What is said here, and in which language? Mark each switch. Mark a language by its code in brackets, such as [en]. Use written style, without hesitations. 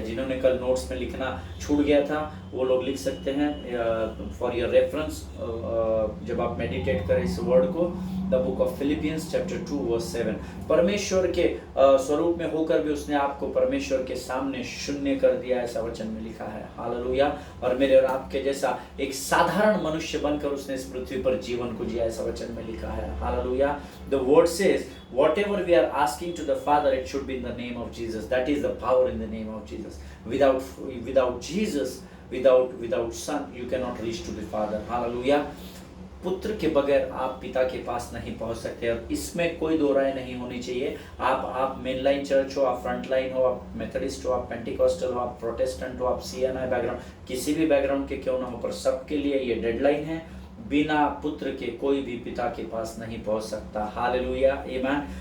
[hi] जिन्होंने कल नोट्स में लिखना छूट गया था वो लोग लिख सकते हैं [en] for your reference, [hi] जब आप मेडिटेट करें इस वर्ड को, [en] The book of Philippians chapter 2:7। [hi] परमेश्वर के स्वरूप में होकर भी उसने आपको परमेश्वर के सामने शून्य कर दिया, ऐसा वचन में लिखा है। हालेलुया। और मेरे और आपके जैसा एक साधारण मनुष्य बनकर उसने इस पृथ्वी पर जीवन को जिया, ऐसा वचन में लिखा है। Hallelujah. [en] The word says whatever we are asking to the Father, it should be in the name of Jesus. That is the power in the name of Jesus. Without Jesus, without Son, you cannot reach to the Father. Hallelujah. [hi] पुत्र के बगैर आप पिता के पास नहीं पहुंच सकते और इसमें कोई दो राय नहीं होनी चाहिए। आप मेन लाइन चर्च हो, आप फ्रंट लाइन हो, आप मेथडिस्ट हो, आप पेंटिकॉस्टल हो, आप प्रोटेस्टेंट हो, आप सीएनआई बैकग्राउंड, किसी भी बैकग्राउंड के क्यों ना हो, पर सबके लिए ये डेडलाइन है, बिना पुत्र के कोई भी पिता के पास नहीं पहुंच सकता। हालेलुया। आमीन।